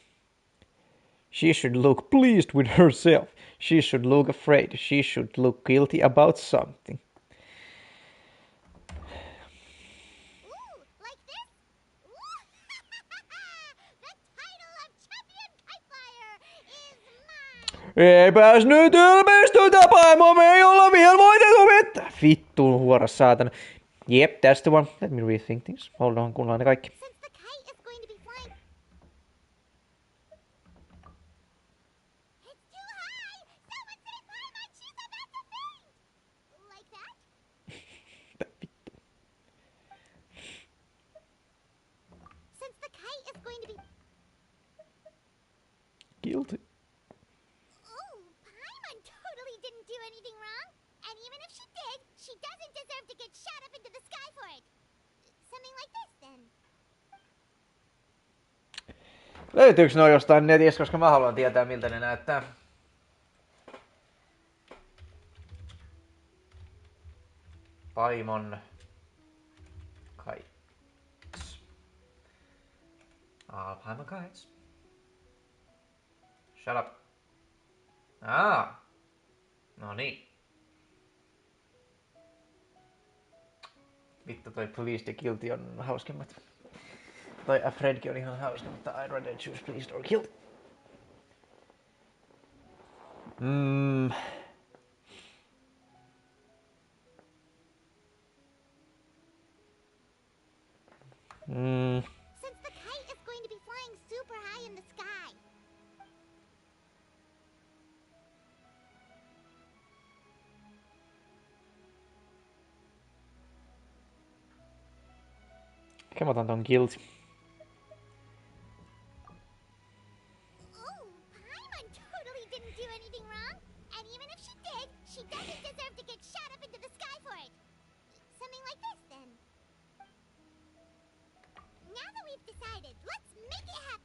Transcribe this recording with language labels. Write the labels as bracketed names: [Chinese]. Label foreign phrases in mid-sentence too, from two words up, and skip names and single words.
[English] She should look pleased with herself. She should look afraid. She should look guilty about something. Ooh, like this? The title of champion kite flyer is mine. [Finnish] Eipäs nyt ilmestytä, paimo, me ei olla vielä voitettu mitään. Vittu, huoras saatana. [English] Yep, that's the one. Let me rethink things. Hold on, [Finnish] kuunnellaan ne kaikki. [English] Since the kite is going to be flying... It's too high! Someone say Paimon, she's about to faint! Like that? Since the kite is going to be... Guilty. Oh, Paimon totally didn't do anything wrong. And even if she did, she doesn't deserve to get shot up into the sky for it. Something like this, then. [Finnish] Löytyykö ne jostain netistä, koska mä haluan tietää, miltä ne näyttää. [English] Paimon kites. Paimon kites. Shut up. [Finnish] No niin. Vittu toi pleased ja guilty on hauskimmat. Toi Afraidkin on ihan hauska, mutta [English] I'd rather choose pleased or guilty. Since the kite is going to be flying super high in the sky. [Finnish] Ehkä mä otan ton guilty. [English] Oh, Paimon totally didn't do anything wrong. And even if she did, she doesn't deserve to get shot up into the sky for it. Something like this, then. Now that we've decided, let's make it happen.